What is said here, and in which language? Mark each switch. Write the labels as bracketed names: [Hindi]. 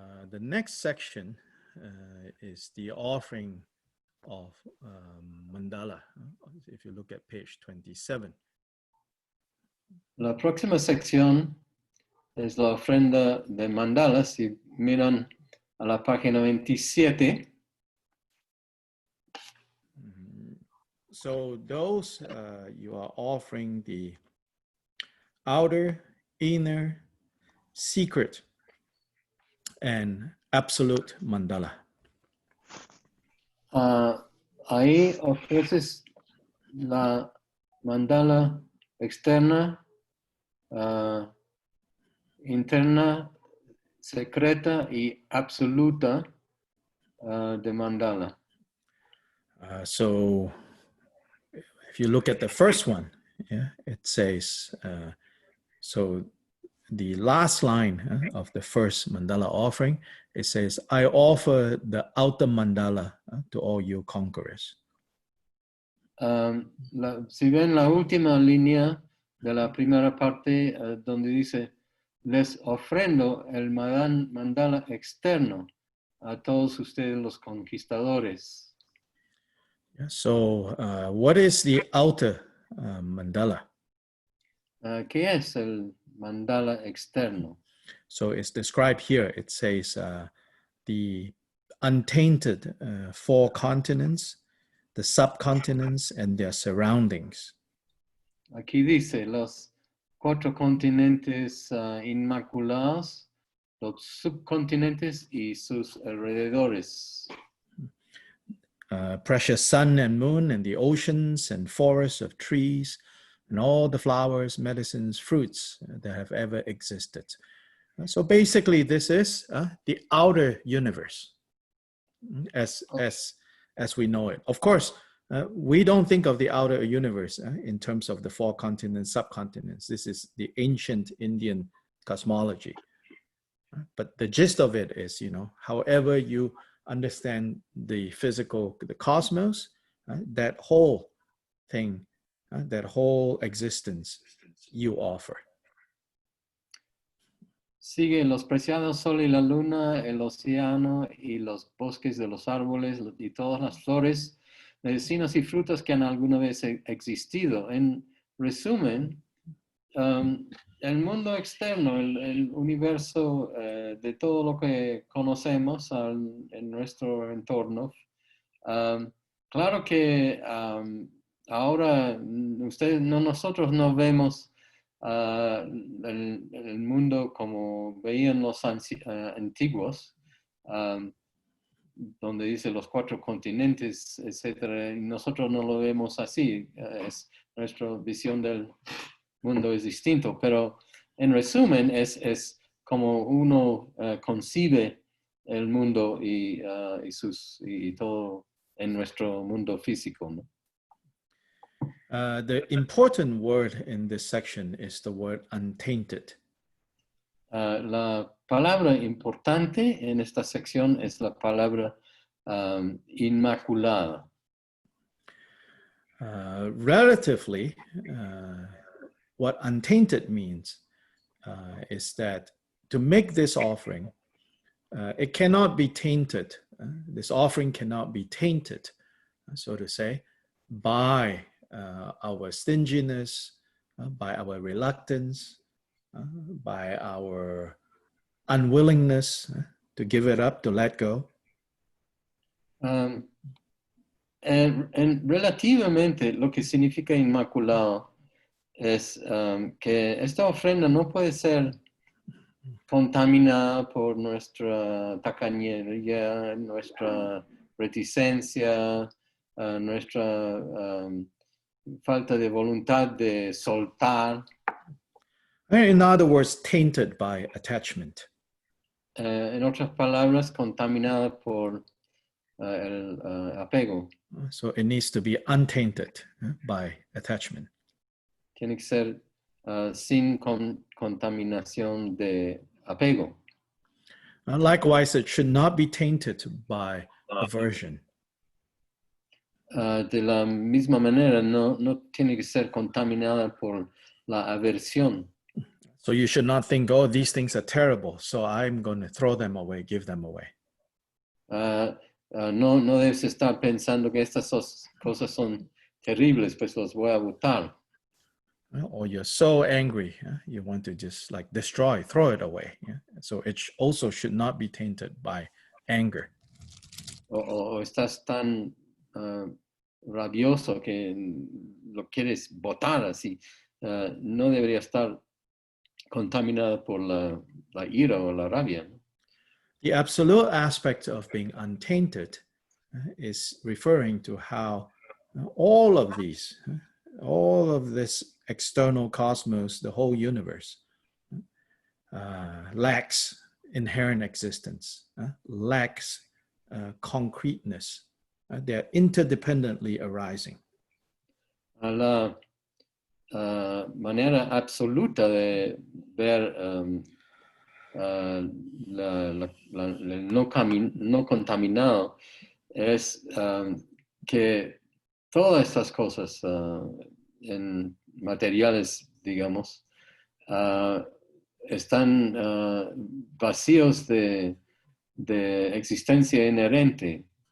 [English] The next section is the offering of mandala. If you look at page 27. [Spanish] La próxima sección es la ofrenda de mandala. Si miran a la página 27. [English] So those you are offering the outer, inner, secret, and absolute mandala. [Spanish] Ahí ofreces la mandala externa, interna, secreta y absoluta de mandala. [English] So if you look at the first one, it says, so the last line of the first mandala offering, it says, I offer the outer mandala to all you conquerors. [Spanish] Si ven la última línea de la primera parte donde dice, les ofrendo el mandala externo a todos ustedes los conquistadores. [English] So what is the outer mandala? [Spanish] ¿Qué es el mandala externo? [English] So it's described here. It says the untainted 4 continents, the subcontinents and their surroundings. [Spanish] Aquí dice los 4 continentes inmaculados, los subcontinentes y sus alrededores. [English] Precious sun and moon and the oceans and forests of trees and all the flowers, medicines, fruits that have ever existed. So basically this is the outer universe as we know it. Of course, we don't think of the outer universe in terms of the 4 continents, subcontinents. This is the ancient Indian cosmology. But the gist of it is, however you understand the physical, the cosmos, that whole thing, that whole existence you offer. [Spanish] Sigue los preciados sol y la luna, el océano y los bosques de los árboles y todas las flores, medicinas y frutas que han alguna vez existido. En resumen, el mundo externo, el universo de todo lo que conocemos en nuestro entorno. Claro que ahora nosotros no vemos el mundo como veían los antiguos, donde dice los 4 continentes, etc. Y nosotros no lo vemos así. Nuestra visión del mundo es distinto, pero en resumen es como uno concibe el mundo y todo en nuestro mundo físico, ¿no? [English] The important word in this section is the word untainted. [Spanish] La palabra importante en esta sección es la palabra inmaculada. [English] Relatively, what untainted means is that to make this offering, it cannot be tainted. This offering cannot be tainted, so to say, by our stinginess, by our reluctance, by our unwillingness to give it up, to let go. [Spanish] Relativamente, lo que significa inmaculado es que esta ofrenda no puede ser contaminada por nuestra tacañería, nuestra reticencia, nuestra falta de voluntad de soltar. [English] In other words, tainted by attachment. [Spanish] En otras palabras, contaminada por el apego. [English] So it needs to be untainted by attachment. [Spanish] Tiene que ser sin contaminación de apego. [English] Likewise, it should not be tainted by aversion. [Spanish] De la misma manera, no tiene que ser contaminada por la aversión. [English] So you should not think, oh, these things are terrible, so I'm going to throw them away, give them away. [Spanish] No debes estar pensando que estas cosas son terribles, pues los voy a botar. [English] Or you're so angry, you want to just like destroy, throw it away. So it also should not be tainted by anger. [Spanish] O estás tan rabioso que lo quieres botar así. No debería estar contaminada por la ira o la rabia. [English] The absolute aspect of being untainted is referring to how all of this external cosmos, the whole universe, lacks inherent existence, lacks concreteness. They're interdependently arising. [Spanish] A la manera absoluta de ver el no contaminado es que todas estas cosas en materiales, digamos, están vacíos de existencia inherente.